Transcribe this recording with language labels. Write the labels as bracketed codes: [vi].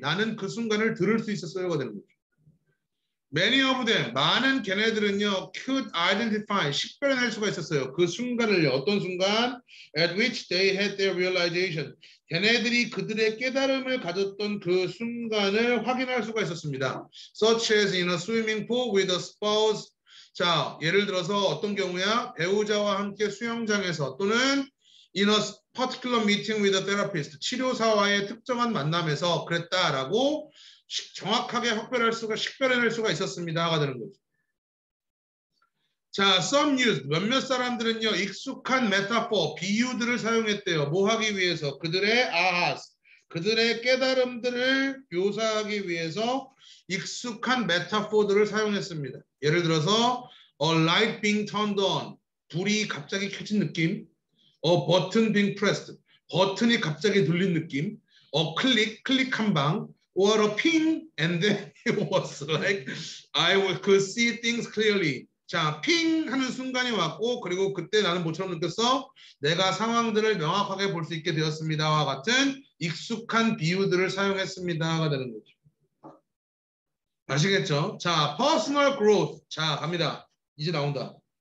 [ko] 나는 그 순간을 들을 수 있었어요가 되는 거죠. [en] Many of them, [ko] 많은 걔네들은요, [en] could identify, [ko] 식별해낼 수가 있었어요. 그 순간을요. 어떤 순간? [en] At which they had their realization. [ko] 걔네들이 그들의 깨달음을 가졌던 그 순간을 확인할 수가 있었습니다. [en] Such as in a swimming pool with a spouse. [ko] 자, 예를 들어서 어떤 경우야? 배우자와 함께 수영장에서 또는 [en] in a particular meeting with a therapist. [ko] 치료사와의 특정한 만남에서 그랬다라고 정확하게 식별해낼 수가 있었습니다가 되는 거죠. [en] 자, some used. [ko] 몇몇 사람들은요, 익숙한 메타포, 비유들을 사용했대요. 뭐 하기 위해서? 그들의 아하스, 그들의 깨달음들을 묘사하기 위해서 익숙한 메타포들을 사용했습니다. 예를 들어서 [en] a light being turned on, [ko] 불이 갑자기 켜진 느낌. [en] a button being pressed, [ko] 버튼이 갑자기 눌린 느낌. a 클릭 한 방. [en] or a ping, and then it was like I could see things clearly. [ko] 자, 핑 하는 순간이 왔고 그리고 그때 나는 뭐처럼 느꼈어? 내가 상황들을 명확하게 볼 수 있게 되었습니다와 같은 익숙한 비유들을 사용했습니다가 되는 거죠. 아시겠죠? 자, [en] personal growth. [ko] 자, 갑니다. 이제 나온다.